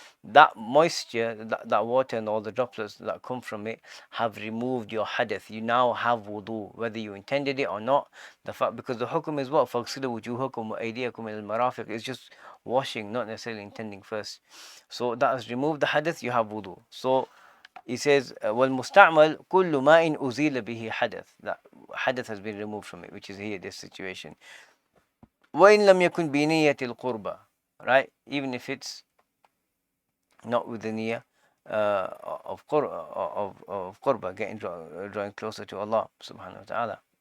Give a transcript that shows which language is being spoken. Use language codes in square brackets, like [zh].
[en] That moisture, that water and all the droplets that come from it have removed your hadith. You now have wudu, whether you intended it or not. The fact, because the hukum is what? [ar] فَاغْسِلُوا وُجُوهَكُمْ وَأَيْدِيَكُمْ إِلَى الْمَرَافِقِ. [en] It's just washing, not necessarily intending first. So that has removed the hadith, you have wudu. So he says, [ar] وَالْمُسْتَعْمَلْ كُلُّ مَاءٍ أُزِيلَ بِهِ حَدَث. [en] That hadith has been removed from it, which is here, this situation. [ar] وَإِنْ لَمْ يَكُنْ بِنِيَّةِ الْقُرْبَةِ. Right? [en] Even if it's not with the niyyah of qurba, drawing closer to Allah subhanahu wa ta'ala.